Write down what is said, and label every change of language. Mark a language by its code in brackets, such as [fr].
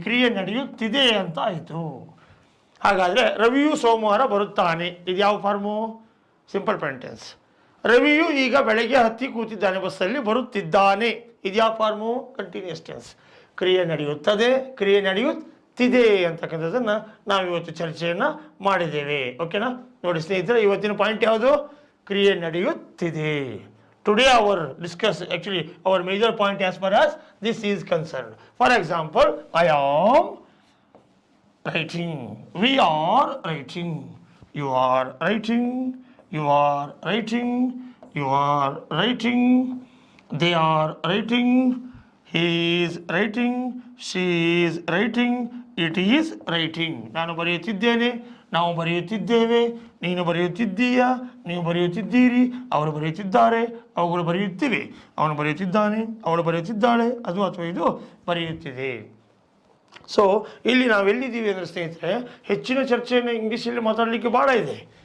[kn] ಕ್ರಿಯೆ ನಡೆಯುತ್ತಿದೆ ಅಂತ ಆಯಿತು. ಹಾಗಾದರೆ ರವಿಯು ಸೋಮವಾರ ಬರುತ್ತಾನೆ, ಇದು ಯಾವ ಫಾರ್ಮು? Simple present tense. ರವಿಯು ಈಗ ಬೆಳಗ್ಗೆ ಹತ್ತಿ ಕೂತಿದ್ದಾನೆ, ಬಸ್ಸಲ್ಲಿ ಬರುತ್ತಿದ್ದಾನೆ, ಇದು ಯಾವ ಫಾರ್ಮು? Continuous tense. ಕ್ರಿಯೆ ನಡೆಯುತ್ತದೆ, ಕ್ರಿಯೆ ನಡೆಯುತ್ತಿದೆ. ನಡೆಯುತ್ತಿದೆ ಅಂತಕ್ಕಂಥದ್ದನ್ನು ನಾವು ಇವತ್ತು ಚರ್ಚೆಯನ್ನು ಮಾಡಿದ್ದೇವೆ. ಓಕೆನಾ? ನೋಡಿ ಸ್ನೇಹಿತರೆ, ಇವತ್ತಿನ ಪಾಯಿಂಟ್ ಯಾವುದು? ಕ್ರಿಯೆ ನಡೆಯುತ್ತಿದೆ. [en] Today our discuss actually our major point as far as this is concerned. For example, I am writing, we are writing, you are writing, you are writing, you are writing, they are writing, he is writing, she is writing, it is writing. [kn] ನಾನು ಬರೆಯುತ್ತಿದ್ದೇನೆ, ನಾವು ಬರೆಯುತ್ತಿದ್ದೇವೆ, ನೀನು ಬರೆಯುತ್ತಿದ್ದೀಯಾ, ನೀವು ಬರೆಯುತ್ತಿದ್ದೀರಿ, ಅವರು ಬರೆಯುತ್ತಿದ್ದಾರೆ, ಅವುಗಳು ಬರೆಯುತ್ತಿವೆ, ಅವನು ಬರೆಯುತ್ತಿದ್ದಾನೆ, ಅವಳು ಬರೆಯುತ್ತಿದ್ದಾಳೆ, ಅದು ಅಥವಾ ಇದು ಬರೆಯುತ್ತಿದೆ. ಸೊ ಇಲ್ಲಿ ನಾವೆಲ್ಲಿದ್ದೀವಿ ಅಂದರೆ ಸ್ನೇಹಿತರೆ, ಹೆಚ್ಚಿನ ಚರ್ಚೆಯನ್ನು ಇಂಗ್ಲೀಷಲ್ಲಿ ಮಾತಾಡಲಿಕ್ಕೆ ಭಾಳ ಇದೆ.